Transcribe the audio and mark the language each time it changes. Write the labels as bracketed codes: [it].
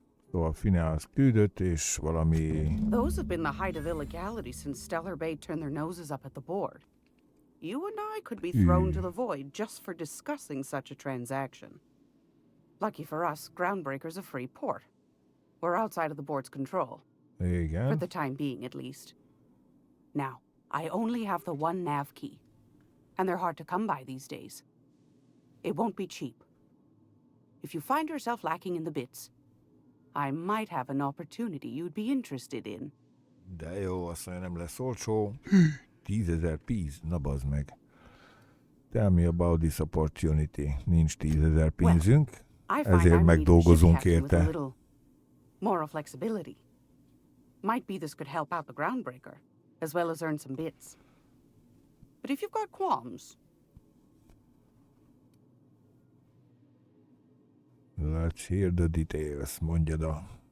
[hu] Szóval Phineas küldött, és valami... [en] Those have been the height of illegality since Stellar Bay turned their noses up at the board. You and I could be thrown to the void just for discussing such a transaction. Lucky for us, Groundbreaker's a free port. We're outside of the board's control. [hu] Igen. [en] For the time being, at least. Now, I only have the one nav key. And they're hard to come by these days. It won't be cheap. If you find yourself lacking in the bits, I might have an opportunity you'd be interested in. [hu] De jó, azt mondja, nem lesz olcsó. 10,000 pénz? Na bazd meg. [en] Tell me about this opportunity. [hu] Nincs 10,000 pénzünk, ezért megdolgozunk érte. [en] Moral flexibility. Might be this could help out the groundbreaker, as well as earn some bits. But if you've got qualms... Let's hear the details, [hu] mondjad a...